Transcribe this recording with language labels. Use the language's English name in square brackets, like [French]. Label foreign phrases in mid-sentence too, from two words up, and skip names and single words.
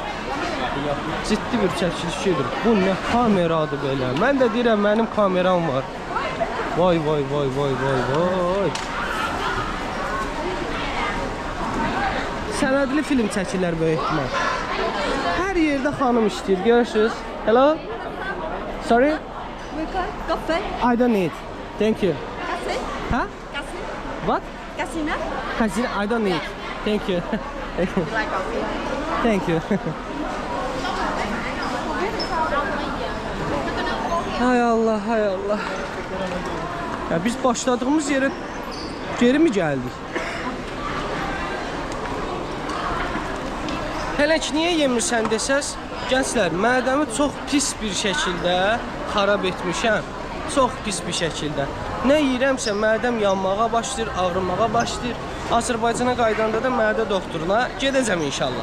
[Azerbaijani] Ciddi bir çəkiliş gedir. Bu nə kameradır belə? Mən də deyirəm, mənim kameram var. Vay. Sənədli film çəkirlər böyük ehtimal. Hər yerdə xanım işləyir, görürsünüz. [English] Hello? Sorry? Coffee. I don't need. Thank you. Cassi. Huh? Cassi. What? Cassina. Casino? I don't need. Thank you. You like coffee? Thank you. [Azerbaijani] Hay Allah. [Turkish] Ya biz başladığımız yere geri mi geldik? [Azerbaijani] Hələ ki niyə yemirsən desəz, gənclər, mədəmi çox pis bir şəkildə xarab etmişəm. Çox pis bir şəkildə. Nə yeyirəmsə mədəm yanmağa başlayır, ağrımağa başlayır. Azərbaycana qaydanda da mədə doktoruna gedəcəm inşallah.